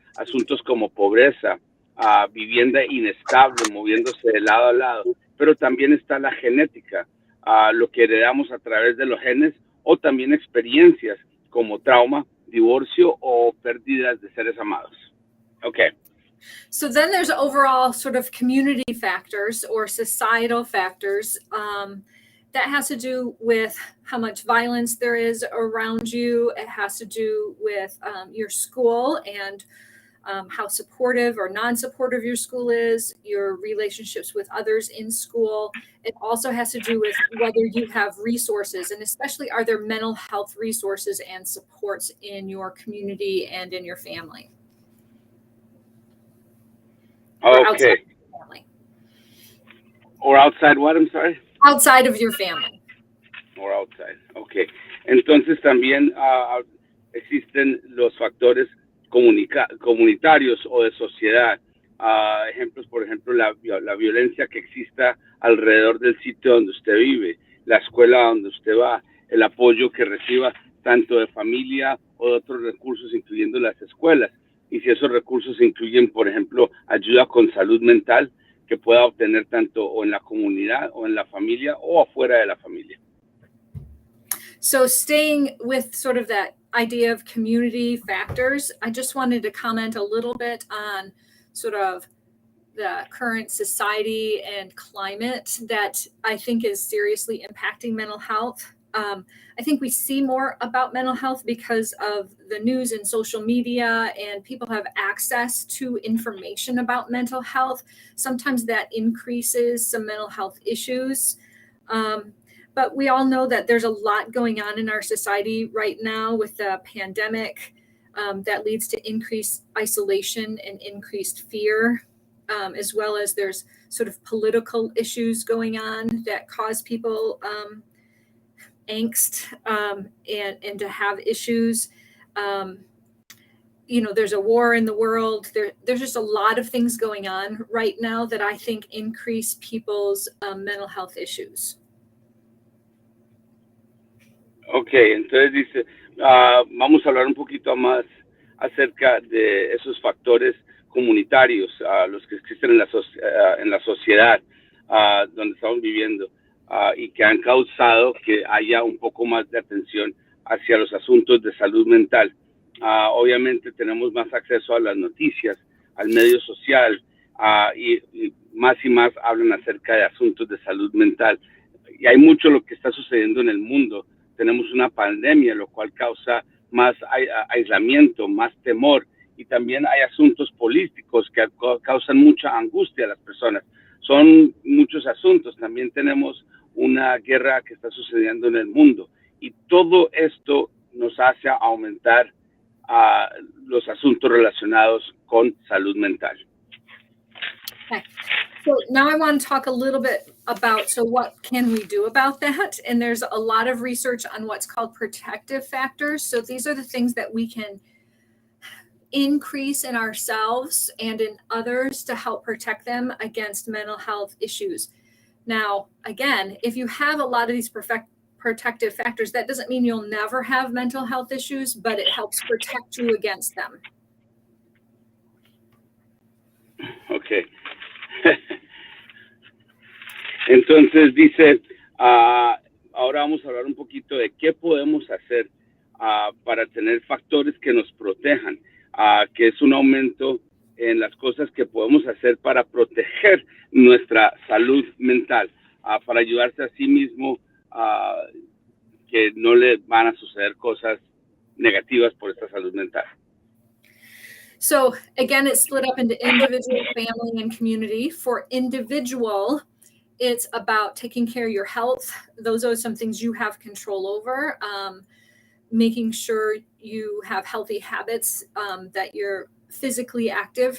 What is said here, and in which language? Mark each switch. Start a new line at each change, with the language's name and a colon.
Spanish: Asuntos como pobreza, vivienda inestable, moviéndose de lado a lado. Pero también está la genética, lo que heredamos a través de los genes, o también experiencias como trauma, divorcio o pérdidas de seres amados.
English: Okay. So then there's overall sort of community factors or societal factors. That has to do with how much violence there is around you. It has to do with your school and how supportive or non-supportive your school is, your relationships with others in school. It also has to do with whether you have resources, and especially are there mental health resources and supports in your community and in your family. Okay. Or outside what, I'm sorry? Outside of your family. Or outside, okay.
Spanish: Entonces también existen los factores comunitarios o de sociedad. Ejemplos, por ejemplo, la violencia que exista alrededor del sitio donde usted vive, la escuela donde usted va, el apoyo que reciba tanto de familia o de otros recursos, incluyendo las escuelas. Y si esos recursos incluyen, por ejemplo, ayuda con salud mental que pueda obtener tanto o en la comunidad o en la familia o afuera de la familia.
English: So staying with sort of that idea of community factors, I just wanted to comment a little bit on sort of the current society and climate that I think is seriously impacting mental health. I think we see more about mental health because of the news and social media, and people have access to information about mental health. Sometimes that increases some mental health issues. But we all know that there's a lot going on in our society right now with the pandemic that leads to increased isolation and increased fear, as well as there's sort of political issues going on that cause people angst and to have issues. There's a war in the world. There's just a lot of things going on right now that I think increase people's mental health issues.
Spanish: Ok, entonces dice, vamos a hablar un poquito más acerca de esos factores comunitarios, los que existen en la sociedad donde estamos viviendo y que han causado que haya un poco más de atención hacia los asuntos de salud mental. Obviamente tenemos más acceso a las noticias, al medio social y más hablan acerca de asuntos de salud mental. Y hay mucho lo que está sucediendo en el mundo. Tenemos una pandemia, lo cual causa más aislamiento, más temor, y también hay asuntos políticos que causan mucha angustia a las personas. Son muchos asuntos. También tenemos una guerra que está sucediendo en el mundo, y todo esto nos hace aumentar los asuntos relacionados con salud mental.
English: Okay. So now I want to talk a little bit about, so what can we do about that? And there's a lot of research on what's called protective factors. So these are the things that we can increase in ourselves and in others to help protect them against mental health issues. Now, again, if you have a lot of these protective factors, that doesn't mean you'll never have mental health issues, but it helps protect you against them. Okay.
Spanish: Entonces dice, ahora vamos a hablar un poquito de qué podemos hacer para tener factores que nos protejan, que es un aumento en las cosas que podemos hacer para proteger nuestra salud mental, para ayudarse a sí mismo, que no le van a suceder cosas negativas por esta salud mental.
English: So again, it's split up into individual, family, and community. For individual, it's about taking care of your health. Those are some things you have control over. Making sure you have healthy habits, that you're physically active.